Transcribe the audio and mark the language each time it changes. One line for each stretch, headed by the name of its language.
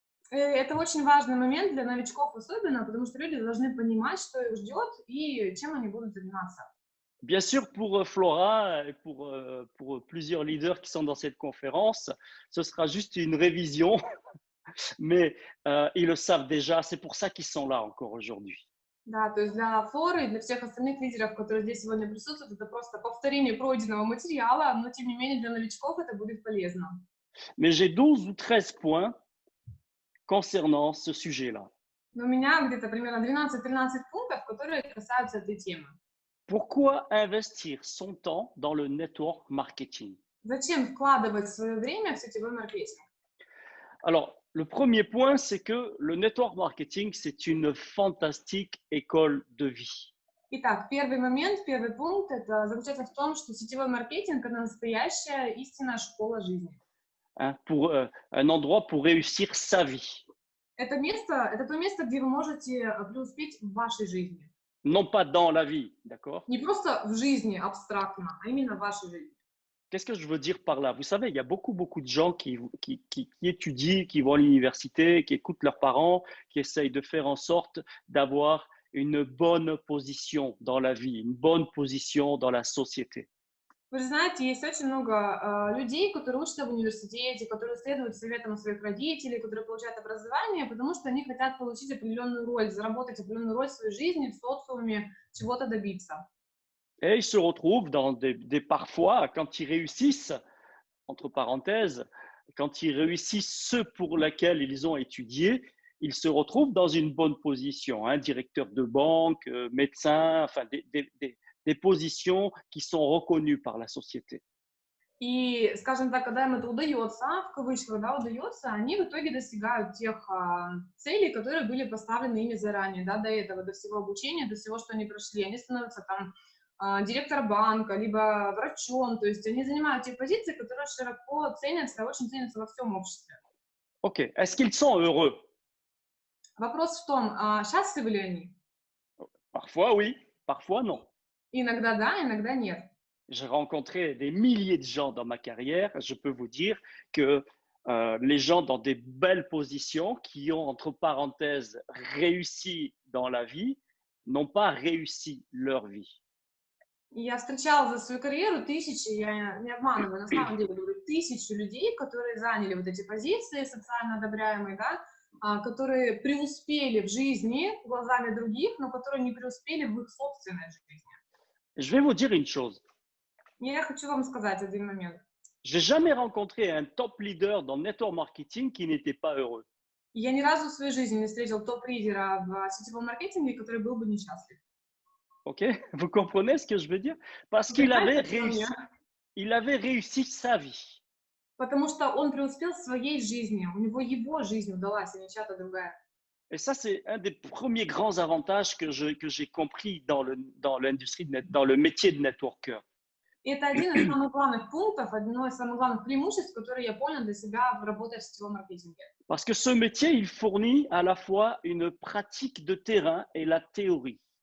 Russian: Это очень важный момент для новичков особенно, потому что люди должны понимать, что их ждет и чем они будут заниматься.
French: Bien sûr, pour Flora et pour plusieurs leaders qui sont dans cette conférence, ce sera juste une révision, mais ils le savent déjà. C'est pour ça qu'ils sont là encore aujourd'hui.
Russian: Да, то есть для Флоры и для всех остальных лидеров, которые здесь сегодня присутствуют, это просто повторение пройденного материала, но тем не менее для новичков это будет полезно.
French: Mais j'ai 12 ou 13 points concernant ce sujet-là.
Russian: Но у меня где-то примерно 12-13 пунктов, которые касаются этой темы.
French: Pourquoi investir son temps dans le network marketing?
Russian: Зачем вкладывать свое время в сетевой маркетинг?
French: Alors, le premier point, c'est que le network marketing, c'est une fantastique école de vie.
Russian: Итак, первый момент, первый пункт, это заключается в том, что сетевой маркетинг – это настоящая истинная школа жизни.
French: Hein, pour un endroit pour réussir sa vie.
Russian: Это то место, где вы можете преуспеть в вашей жизни.
French: Non pas dans la vie, d'accord?
Russian: Не просто в жизни абстрактно, а именно в вашей жизни.
French: Qu'est-ce que je veux dire par là? Vous savez, il y a beaucoup de gens qui étudient, qui vont à l'université, qui écoutent leurs parents, qui essayent de faire en sorte d'avoir une bonne position dans la vie, une bonne position dans la société.
Russian: Вы же знаете, есть очень много людей, которые учатся в университете, которые следуют советам своих родителей, которые получают образование, потому что они хотят получить определенную роль, заработать определенную роль в своей жизни, в социуме, чего-то добиться.
French: Et ils se retrouvent dans parfois, quand ils réussissent, entre parenthèses, quand ils réussissent ce pour lesquels ils ont étudié, ils se retrouvent dans une bonne position, hein, directeur de banque, médecin, enfin des positions qui sont reconnues par la société.
Russian: И, скажем так, когда им это удается, в кавычках, да, удается, они в итоге достигают тех целей, которые были поставлены ими заранее, да, до этого, до всего обучения, до всего, что они прошли. Они становятся там директором банка, либо врачом, то есть они занимают те позиции, которые широко ценятся, очень ценятся во всем обществе.
French: Ok, est-ce qu'ils sont heureux?
Russian: Вопрос в том, счастливы ли они?
French: Parfois oui, parfois non.
Russian: Иногда да, иногда нет.
French: J'ai rencontré des milliers de gens dans ma carrière. Je peux vous dire que les gens dans des belles positions qui ont, entre parenthèses, réussi dans la vie, n'ont pas réussi leur vie.
Russian: Я встречала за свою карьеру тысячи, я не обманываю, на самом деле говорю, тысячи людей, которые заняли вот эти позиции социально одобряемые, да, которые преуспели в жизни глазами других, но которые не преуспели в их собственной жизни.
French: Je vais vous dire une chose.
Russian: Я хочу вам сказать один момент.
French: J'ai jamais rencontré un top leader dans le network marketing qui n'était pas heureux.
Russian: Я ни разу в своей жизни не встретил топ-лидера в сетевом маркетинге, который был бы несчастлив. Ok?
French: Vous comprenez ce que je veux dire? Parce qu'il avait réussi sa vie.
Russian: Потому что он преуспел в своей жизни, у него его жизнь удалась, а не чья-то другая.
French: Et ça, c'est un des premiers grands avantages que j'ai compris dans l'industrie, dans le métier de networker.
Russian: И это один из самых главных пунктов, одно из самых главных преимуществ, которые я понял для себя, работая в сетевом маркетинге.
French: Parce que ce métier, il fournit à la fois une pratique de terrain et la théorie.